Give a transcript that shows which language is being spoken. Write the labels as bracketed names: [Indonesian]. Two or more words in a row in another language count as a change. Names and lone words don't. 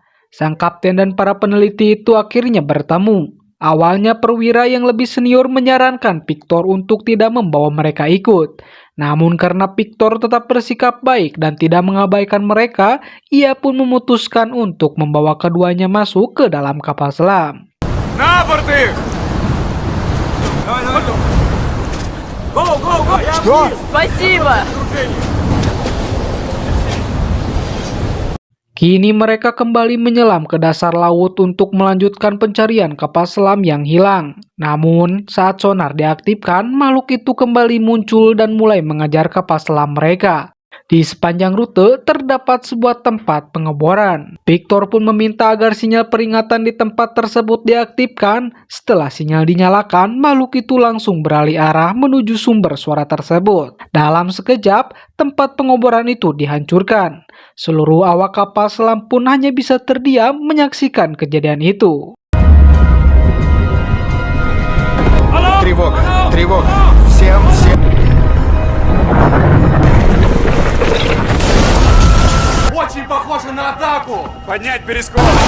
[Indonesian] Sang kapten dan para peneliti itu akhirnya bertemu. Awalnya perwira yang lebih senior menyarankan Viktor untuk tidak membawa mereka ikut. Namun karena Viktor tetap bersikap baik dan tidak mengabaikan mereka, ia pun memutuskan untuk membawa keduanya masuk ke dalam kapal selam. [Russian] На борт их! Давай, давай! [English] Go, go, go! [Russian] Что? Спасибо! [Indonesian] Kini mereka kembali menyelam ke dasar laut untuk melanjutkan pencarian kapal selam yang hilang. Namun, saat sonar diaktifkan, makhluk itu kembali muncul dan mulai mengejar kapal selam mereka. Di sepanjang rute terdapat sebuah tempat pengeboran. Viktor pun meminta agar sinyal peringatan di tempat tersebut diaktifkan. Setelah sinyal dinyalakan, makhluk itu langsung beralih arah menuju sumber suara tersebut. Dalam sekejap, tempat pengeboran itu dihancurkan. Seluruh awak kapal selam pun hanya bisa terdiam menyaksikan kejadian itu. [Russian] Тревога, тревога. Всем. Очень похоже на атаку! Поднять перископ!